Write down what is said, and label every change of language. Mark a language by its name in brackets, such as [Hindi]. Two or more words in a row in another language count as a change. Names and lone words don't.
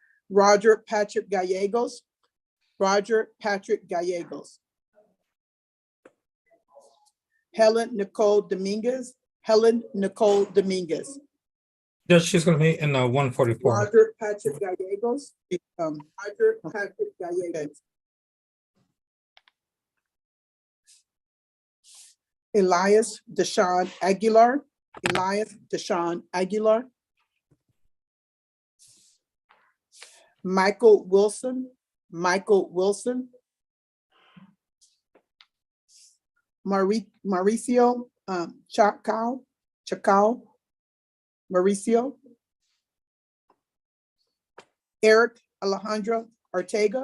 [English] Roger Patrick Gallegos. Roger Patrick Gallegos. Helen Nicole Dominguez. Helen Nicole Dominguez. Judge, she's gonna be in 144. Roger Patrick Gallegos. Roger Patrick Gallegos. Elias Deshaun Aguilar. Elias Deshaun Aguilar. Michael Wilson. Michael Wilson. Mauricio Chacao. Mauricio. Eric Alejandro Ortega.